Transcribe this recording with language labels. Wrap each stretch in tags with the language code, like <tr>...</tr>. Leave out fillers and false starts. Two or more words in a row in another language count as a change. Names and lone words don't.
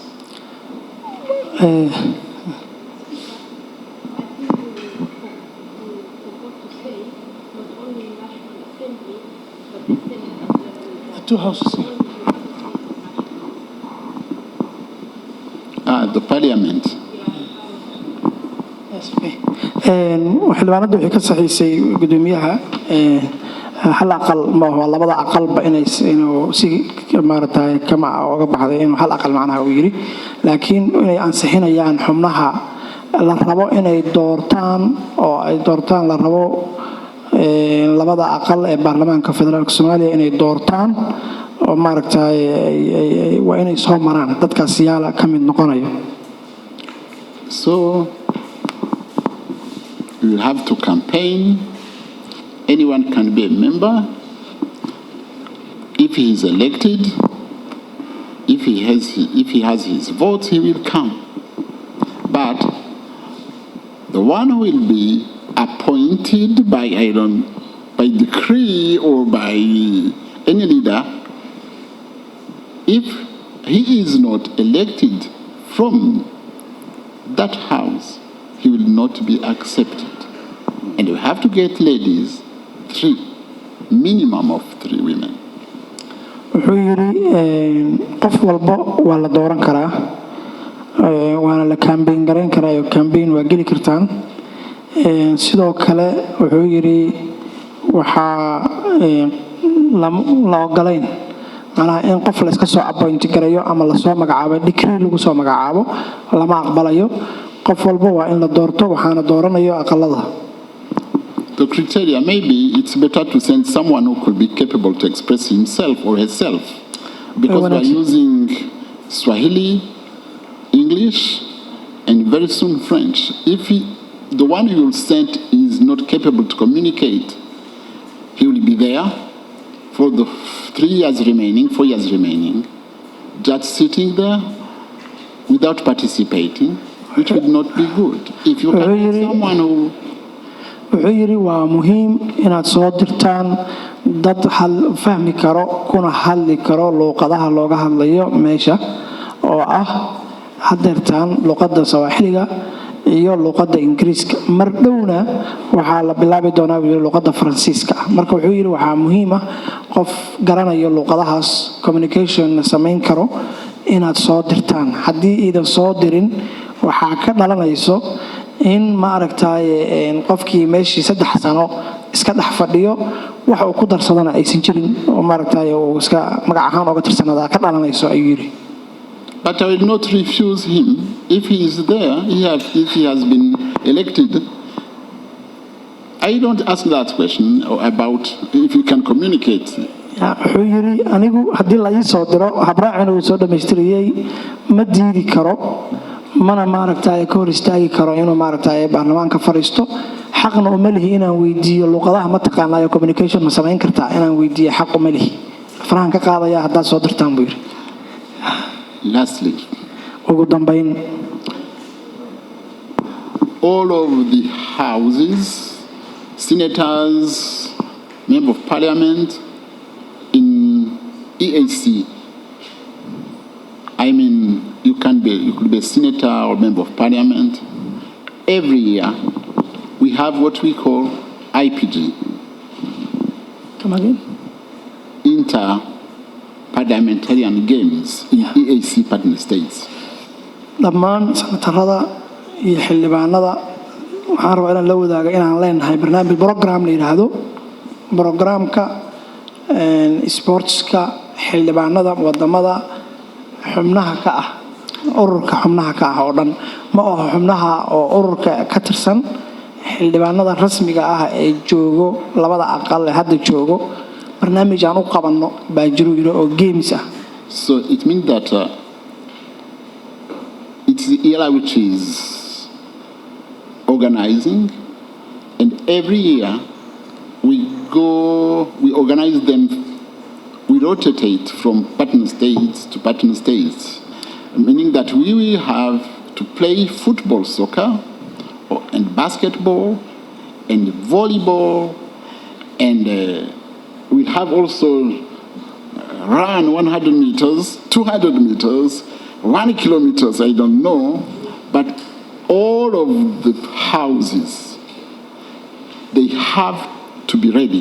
<en>Two houses. The parliament.</en> <so>xildhibaanadu waxay ka saxiisay gudoomiyaha hal aqal ma waa labada aqalba inuu si maartay kama uga baxday inuu hal aqal macnaha uu yiri laakiin inay ansixinayaan xubnaha la rabo inay doortaan oo ay doortaan la rabo labada aqal ee baarlamaanka federaalka Soomaaliya inay doortaan oo maartay waa inay soo maraan dadkaas yaala ka mid noqonayo.</so> <en>So you have to campaign. Anyone can be a member. If he is elected, if he has his votes, he will come. But the one who will be appointed by decree or by any leader, if he is not elected from that house, he will not be accepted. And you have to get ladies 3, minimum of 3 women.</en> <so>wuxuu yiri qof walba waa la dooran karaa waana la campaign gareyn karaa campaign waa geli kartaan sidoo kale wuxuu yiri waxa la ogolayn macnaha in qof la iska soo appoint gareeyo ama la soo magacaabo decree lagu soo magacaabo lama aqbalayo qof walba waa in la doorto waxaana dooranayo aqalada.</so> <en>The criteria, maybe it's better to send someone who could be capable to express himself or herself. Because we are using Swahili, English, and very soon French. If the one you will send is not capable to communicate, he will be there for the 4 years remaining, just sitting there without participating, which would not be good. If you can get someone who</en> <so>wuxuu yiri waa muhiim inaad soo dirtaan dad hal fahmi karo kuna hadli karo luuqadaha looga hadlayo meesha oo ah hadeertaan luuqada Sawaaxiliga iyo luuqada Ingiriiska mar dhowna waxa la bilaabi doonaa luuqada Faransiiska marka wuxuu yiri waxa muhiim ah qof garanayo luuqadahaas communication sameyn karo inaad soo dirtaan haddii iidan soo dirin waxa ka dhalanayso in ma aragtay qofkii meeshii 3 sano iska dhax fadhiyo waxa uu ku darsadana aysan jirin oo ma aragtay oo iska magac ahaan uga tirsanada ka dhalanayso ayuu yiri.</so> <en>But I will not refuse him if he is there, if he has been elected. I don't ask that question about if you can communicate.</en> <so>wuxuu yiri anigu haddii la ii soo diro habraacina uu soo dhameystiriyay ma diidi karo mana maaragtay ka hor istaagi karo inuu maaragtay baarlamaanka fariisto xaqna uma lihi inaan weydiiyo luuqadaha ma taqaanayo communication ma sameyn kartaa inaan weydiiyo xaq uma lihi farahan ka qaadaya haddaad soo dirtaan buu yiri.</so> <en>Lastly,</en> <so>ugu dambayn,</so> <en>all of the houses, senators, member of parliament in EAC, I mean, you could be a senator or member of parliament. Every year, we have what we call IPG, come again? Inter-Parliamentarian Games in EAC partner states.</en> <so>dhammaan sanatarada iyo xildhibaanada waxaan rabaa inaan la wadaaga inaan leenahay barnaamij program la yiraahdo programka sportska xildhibaanada wadamada xubnaha ka ah ururka xubnaha ka ah oo dhan ma aha xubnaha oo ururka ka tirsan xildhibaanada rasmiga ah ee joogo labada aqal ee hadda joogo barnaamij aan u qabanno baa jiro oo games ah.</so> <en>So it means that it's the era which is organizing, and every year we organize them, we rotate from partner states to partner states, meaning that we will have to play football, soccer, and basketball, and volleyball, and we'll have also run 100 meters, 200 meters, 1 kilometers, I don't know, but all of the houses, they have to be ready.</en>